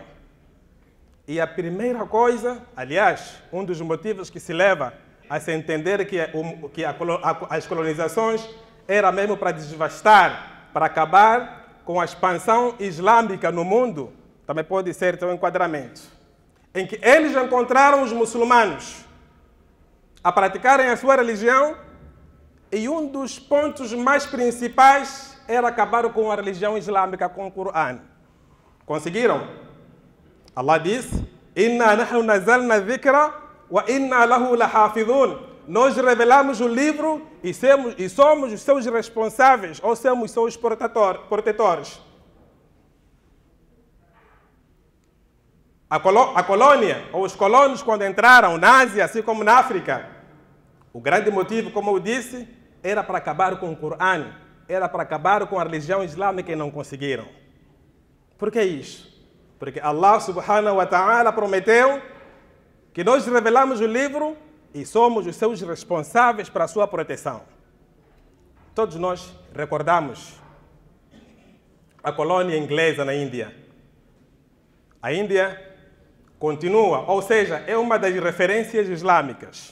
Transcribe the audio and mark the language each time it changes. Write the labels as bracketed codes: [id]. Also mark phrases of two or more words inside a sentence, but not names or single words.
[pt] E a primeira coisa, aliás, um dos motivos que se leva a se entender que as colonizações era mesmo para devastar, para acabar com a expansão islâmica no mundo, também pode ser teu enquadramento, em que eles encontraram os muçulmanos a praticarem a sua religião e um dos pontos mais principais era acabar com a religião islâmica, com o Qur'an. Conseguiram? Allah disse: [ar] إنا نحن نزلنا الذكر وإنا له لحافظون. [pt] Nós revelamos o livro e somos os seus responsáveis, ou somos os seus protetores. A colônia, ou os colonos, quando entraram na Ásia, assim como na África, o grande motivo, como eu disse, era para acabar com o Qur'an, era para acabar com a religião islâmica e não conseguiram. Por que isso? Porque Allah [ar] سبحانه وتعالى [pt] prometeu que nós revelamos o livro e somos os seus responsáveis para a sua proteção. Todos nós recordamos a colônia inglesa na Índia. A Índia continua, ou seja, é uma das referências islâmicas.